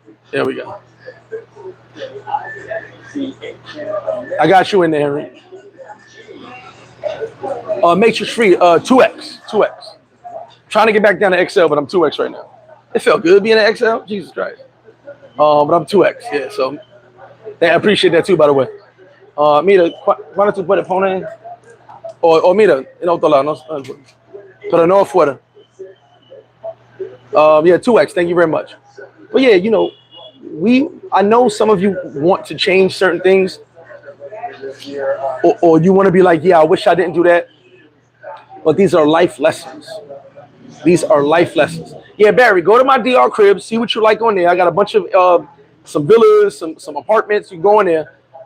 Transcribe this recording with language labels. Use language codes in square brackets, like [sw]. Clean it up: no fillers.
[en] There we go. I got you in there, Henry. Matrix free. 2X. 2X. Trying to get back down to XL, but I'm 2X right now. It felt good being an XL. Jesus Christ. But I'm 2X. Yeah. So I appreciate that too. By the way. [es] Mira, ¿cuándo tú puedes poner? O mira, en otro lado, no, pero no afuera. [en] Yeah, 2X. Thank you very much. But yeah, you know, I know some of you want to change certain things, or you want to be like, yeah, I wish I didn't do that. But these are life lessons. These are life lessons. Yeah, Barry, go to my DR crib, see what you like on there. I got a bunch of some villas, some apartments. You go in there.